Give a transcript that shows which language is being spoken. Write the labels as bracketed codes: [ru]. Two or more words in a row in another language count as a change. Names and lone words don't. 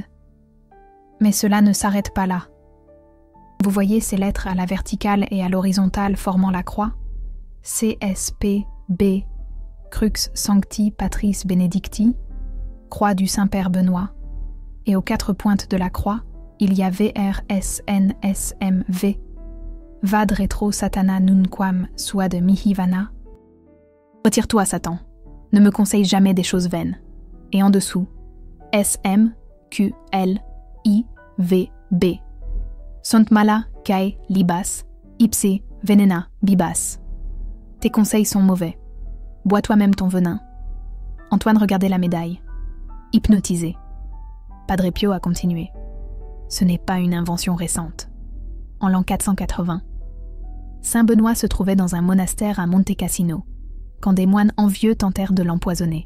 [fr] Mais cela ne s'arrête pas là. Vous voyez ces lettres à la verticale et à l'horizontale formant la croix ? [la] CSPB, Crux Sancti Patris Benedicti, [fr] croix du Saint-Père Benoît. Et aux 4 pointes de la croix, il y a VRSNSMV, [la] Vad retro Satana nunquam suad mihi vana. [fr] Retire-toi, Satan. Ne me conseille jamais des choses vaines. Et en dessous, [la] SMQLIVB. Sunt mala cae libas, ipse venena bibas. [fr] Tes conseils sont mauvais. Bois toi-même ton venin. Antoine regardait la médaille. Hypnotisé. Padre Pio a continué. Ce n'est pas une invention récente. En l'an 480, Saint Benoît se trouvait dans un monastère à Monte Cassino, quand des moines envieux tentèrent de l'empoisonner.